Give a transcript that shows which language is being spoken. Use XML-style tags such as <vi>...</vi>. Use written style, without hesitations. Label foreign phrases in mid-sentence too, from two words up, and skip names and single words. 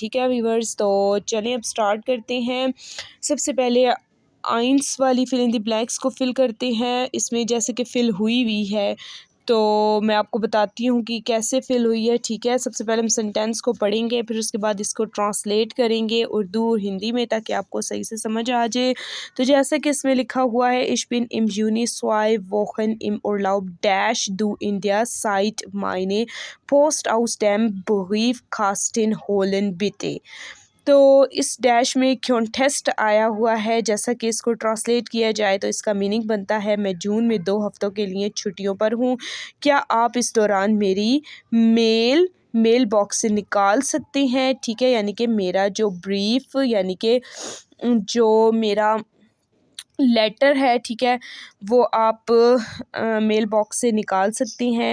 <hi>ठीक है व्यूवर्स, तो चलें अब स्टार्ट करते हैं। सबसे पहले आइंस वाली</hi> <en>fill in the blanks</en> <hi>को फिल करते हैं। इसमें जैसे कि फिल हुई हुई है, तो मैं आपको बताती हूँ कि कैसे फिल हुई है। ठीक है, सबसे पहले हम सेंटेंस को पढ़ेंगे, फिर उसके बाद इसको ट्रांसलेट करेंगे उर्दू और हिंदी में ताकि आपको सही से समझ आ जाए। तो जैसे कि इसमें लिखा हुआ है</hi> <de>Ich bin im Juni 2 Wochen im Urlaub dash du in der Zeit meine Post aus dem Briefkasten holen bitte।</de> <hi>तो इस डैश में कॉन्टेस्ट आया हुआ है। जैसा कि इसको ट्रांसलेट किया जाए तो इसका मीनिंग बनता है मैं जून में 2 हफ्तों के लिए छुट्टियों पर हूँ, क्या आप इस दौरान मेरी</hi> <en>mail box</en> <hi>से निकाल सकते हैं। ठीक है, यानी कि मेरा जो ब्रीफ, यानी कि जो मेरा लेटर है, ठीक है, वो आप</hi> <en>mail box</en> <hi>से निकाल सकती हैं।</hi>